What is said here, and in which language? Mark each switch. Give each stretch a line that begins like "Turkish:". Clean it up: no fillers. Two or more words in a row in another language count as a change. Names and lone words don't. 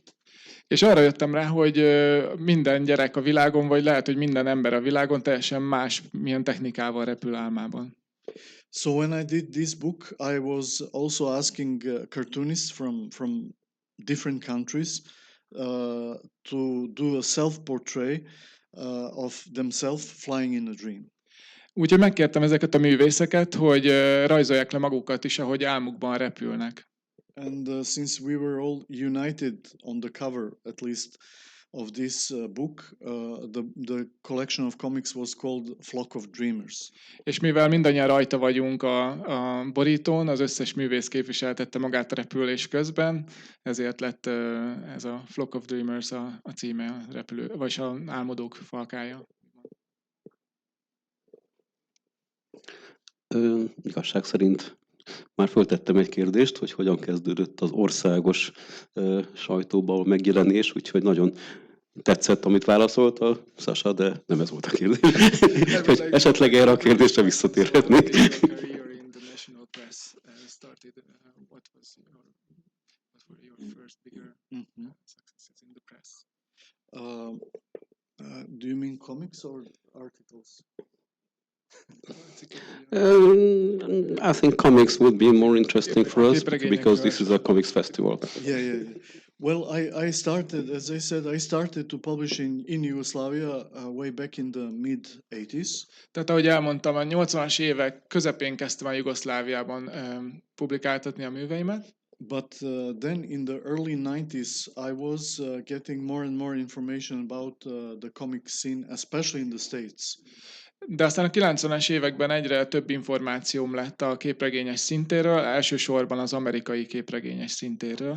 Hungarian: És arra jöttem rá, hogy minden gyerek a világon, vagy lehet, hogy minden ember a világon teljesen más milyen technikával repül álmában.
English: So when I did this book, I was also asking cartoonists from different countries to do a self-portrait of themselves flying in a dream.
Hungarian: Úgyhogy megkértem ezeket a művészeket, hogy rajzolják le magukat is, ahogy álmukban repülnek.
English: And since we were all united on the cover, at least, of this book, the collection of comics was called Flock of Dreamers.
Hungarian: És mivel mindannyian rajta vagyunk a borítón, az összes művész képviseltette magát a repülés közben, ezért lett ez a Flock of Dreamers a címe, a repülő, vagy az álmodók falkája. Igazság szerint már föltettem egy kérdést, hogy hogyan kezdődött az országos sajtóban a megjelenés, úgyhogy nagyon tetszett, amit válaszolt a Sasa, de nem ez volt a kérdés. Hogy esetleg erre a kérdésre visszatérhetnék.
English: Do you mean comics or articles? I think comics would be more interesting for us because this is a comics festival. Yeah. Well, I started, as I said, I started to publish in Yugoslavia way back in the mid-80s.
Hungarian: Tehát ahogy elmondtam, a 80-as évek közepén kezdtem el Jugoszláviában publikáltatni a műveimet.
English: But then in the early 90s, I was getting more and more information about the comic scene, especially in the States.
Hungarian: De aztán a 90-es években egyre több információm lett a képregényes szintéről, elsősorban az amerikai képregényes szintéről.